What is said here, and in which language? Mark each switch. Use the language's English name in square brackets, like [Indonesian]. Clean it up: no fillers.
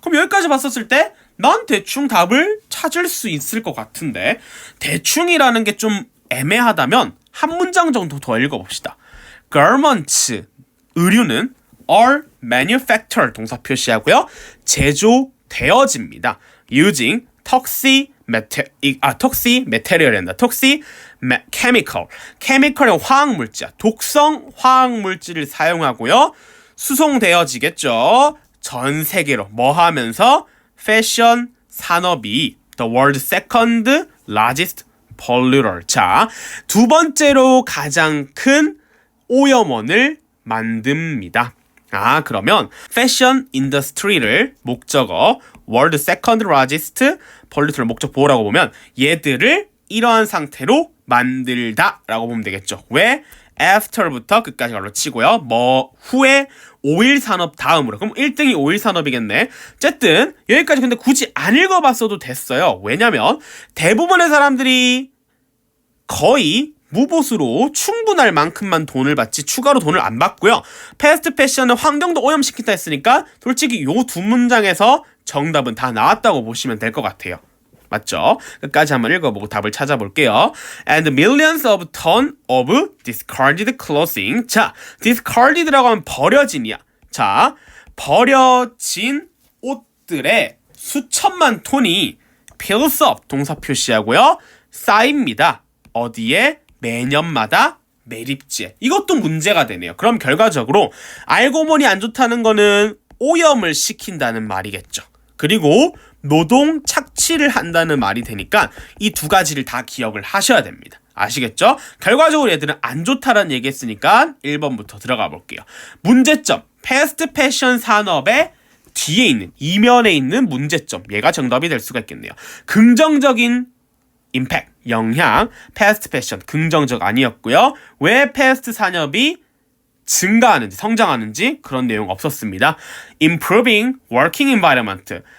[Korean] 그럼 여기까지 봤었을 때 난 대충 답을 찾을 수 있을 것 같은데 대충이라는 게 좀 애매하다면 한 문장 정도 더 읽어봅시다. garments 의류는 are manufactured 동사 표시하고요. 제조되어집니다. [English] using toxic material이란다. toxic chemical. [Korean] chemical의 화학물질, 독성 화학물질을 사용하고요. 수송되어지겠죠. 전 세계로 뭐 하면서 패션 산업이 the world's second largest polluter. 자, 두 번째로 가장 큰 오염원을 만듭니다. 그러면 패션 인더스트리를 목적어 world second largest polluter 를 목적 보호라고 보면 얘들을 이러한 상태로 만들다 라고 보면 되겠죠. 왜? after부터 끝까지 갈로 치고요. 뭐 후에 오일 산업 다음으로. 그럼 1등이 오일 산업이겠네. 어쨌든 여기까지 근데 굳이 안 읽어봤어도 됐어요. 왜냐면 대부분의 사람들이 거의 무보수로 충분할 만큼만 돈을 받지 추가로 돈을 안 받고요. 패스트 패션은 환경도 오염시킨다 했으니까 솔직히 요 두 문장에서 정답은 다 나왔다고 보시면 될 것 같아요. 맞죠? 끝까지 한번 읽어보고 답을 찾아볼게요. [English] And millions of tons of discarded clothing. [Korean] 자, discarded라고 하면 버려진이야. 자, 버려진 옷들의 수천만 톤이 pills up 동사 표시하고요. 쌓입니다. 어디에? 매년마다 매립지에. 이것도 문제가 되네요. 그럼 결과적으로 알고 보니 안 좋다는 거는 오염을 시킨다는 말이겠죠. 그리고 노동 착취를 한다는 말이 되니까 이 두 가지를 다 기억을 하셔야 됩니다. 아시겠죠? 결과적으로 얘들은 안 좋다라는 얘기했으니까 1번부터 들어가 볼게요. 문제점. 패스트 패션 산업의 뒤에 있는 이면에 있는 문제점. 얘가 정답이 될 수가 있겠네요. 긍정적인 임팩트, 영향, 패스트 패션 긍정적 아니었고요. 왜 패스트 산업이 증가하는지 성장하는지 그런 내용 없었습니다. [English] Improving working environment.